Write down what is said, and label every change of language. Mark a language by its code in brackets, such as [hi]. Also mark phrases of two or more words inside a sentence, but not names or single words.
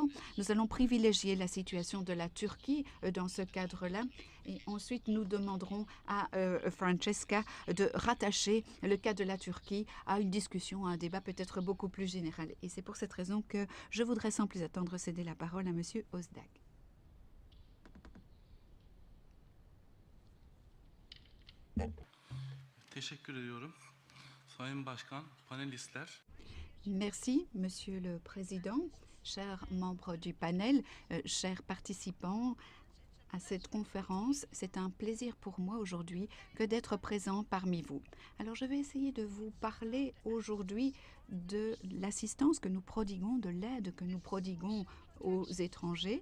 [fr] Nous allons privilégier la situation de la Turquie dans ce cadre-là. Et ensuite, nous demanderons à Francesca de rattacher le cas de la Turquie à une discussion, à un débat peut-être beaucoup plus général. Et c'est pour cette raison que je voudrais sans plus attendre céder la parole à Monsieur Özdag. [tr] Teşekkür ediyorum. Sayın Başkan, panelistler. [fr] Merci, Monsieur le Président, chers membres du panel, chers participants à cette conférence. C'est un plaisir pour moi aujourd'hui que d'être présent parmi vous. Alors je vais essayer de vous parler aujourd'hui de l'assistance que nous prodiguons, de l'aide que nous prodiguons aux étrangers.